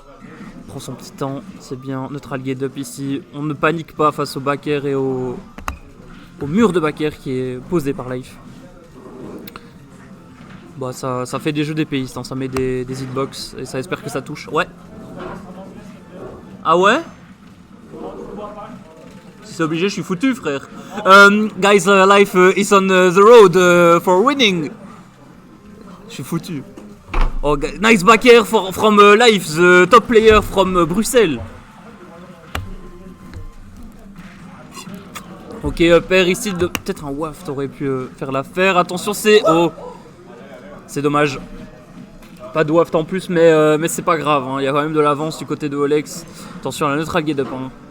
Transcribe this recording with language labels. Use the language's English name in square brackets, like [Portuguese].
[French] Il prend son petit temps, c'est bien. Neutral gate up ici. On ne panique pas face au backer et au mur de backer qui est posé par Life. Bah ça fait des jeux d'épéistes, hein. Ça met des hitbox et ça espère que ça touche. Ouais. Ah ouais? Si c'est obligé, je suis foutu, frère. [English] Guys, Life is on the road for winning. [French] Je suis foutu. [English] Oh, nice backer from Life, the top player from Bruxelles. [French] Ok, père ici, peut-être un waft aurait pu faire l'affaire. Attention, c'est... Oh, c'est dommage. Pas de waft en plus, mais c'est pas grave. Hein. Il y a quand même de l'avance du côté de Olex. Attention à la neutral gate up. Hein.